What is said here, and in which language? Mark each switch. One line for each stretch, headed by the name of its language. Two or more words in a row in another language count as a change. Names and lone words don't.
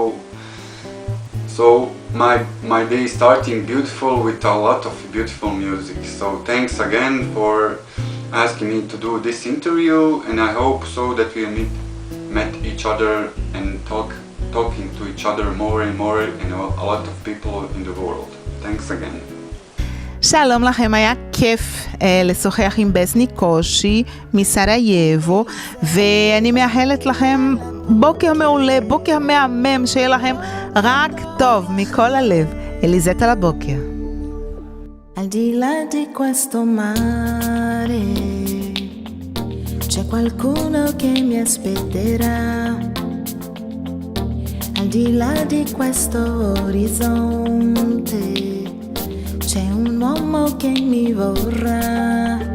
English: So my day is starting beautiful with a lot of beautiful music. So thanks again for asking me to do this interview, and I hope so that we met each other and talking to each other more and more, and a lot of people in the world. Thanks again.
Hebrew: שלום לכם, היה כיף לשוחח עם בסניק קושי מסרייבו, ואני מאחלת לכם בוקר מעולה, בוקר מהמם, שיהיה לכם רק טוב מכל הלב. אליזט על הבוקר.
Italian: Al di là di questo mare c'è qualcuno che mi aspetterà. Al di là di questo orizzonte c'è un uomo che mi vorrà.